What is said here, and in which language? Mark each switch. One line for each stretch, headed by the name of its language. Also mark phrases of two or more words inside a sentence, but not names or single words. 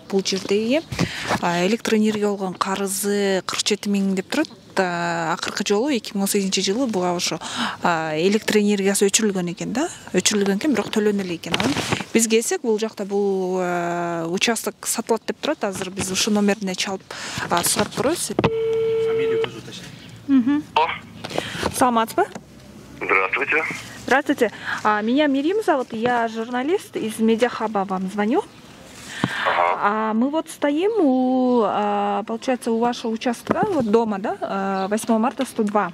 Kyrgyz: Бул жердеги электроэнергия болгон карызы 47 миң деп турат. Акыркы жолу 2018 жылы буга ошо электроэнергиясы өчүрүлгөн экен да. Өчүрүлгөн экен, бирок төлөнө эле экен. Биз келсек, бул жакта бул участок сатылат деп турат. Азыр биз ушу номерине чалып сурап көрөбүз.
Russian: Фамилию тоже уточнить.
Kyrgyz: Саламатсызбы?
Russian: Здравствуйте. Здравствуйте. Меня Мирим зовут, я журналист из Медиахаба, вам звоню. Мы вот стоим получается, у вашего участка, вот дома, да, 8 марта 102.